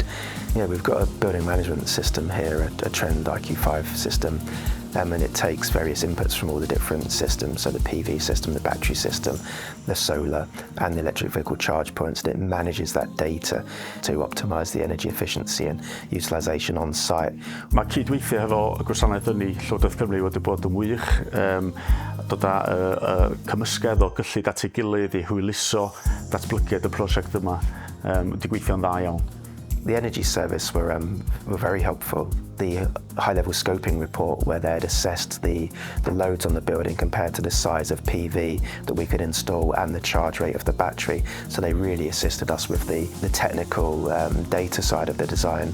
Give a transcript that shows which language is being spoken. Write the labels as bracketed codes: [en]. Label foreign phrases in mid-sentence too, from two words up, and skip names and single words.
[en] You know, we've got a building management system here, a Trend IQ5 system, and it takes various inputs from all the different systems, so the PV system, the battery system, the solar and the electric vehicle charge points, and it manages that data to optimise the energy efficiency and utilisation on site. [cy] Mae cydweithio hefo y Gwasanaeth Ynni Llywodraeth Cymru wedi bod yn wych, dod â cymysgedd o gyllid at ei gilydd I hwyluso datblygiad y prosiect yma, wedi gweithio'n dda iawn. [en] The Energy Service were very helpful. The high-level scoping report where they'd assessed the loads on the building compared to the size of PV that we could install and the charge rate of the battery. So they really assisted us with the technical data side of the design.